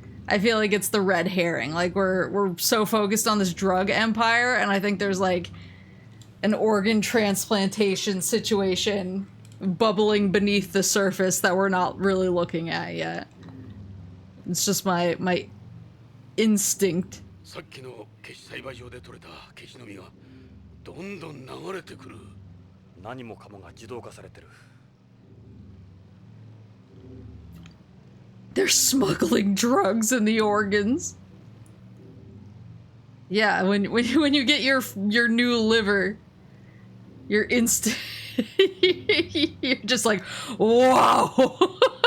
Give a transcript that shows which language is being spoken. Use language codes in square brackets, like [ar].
[en] I feel like it's the red herring. Like, we're so focused on this drug empire, and I think there's, like, an organ transplantation situation bubbling beneath the surface that we're not really looking at yet. It's just my instinct. [ja] さっきの消し栽培場で採れた消しの実がどんどん流れてくる。何もかもが自動化されてる。 [en] They're smuggling drugs in the organs. Yeah, when you get your new liver, you're instant. You're just like, whoa.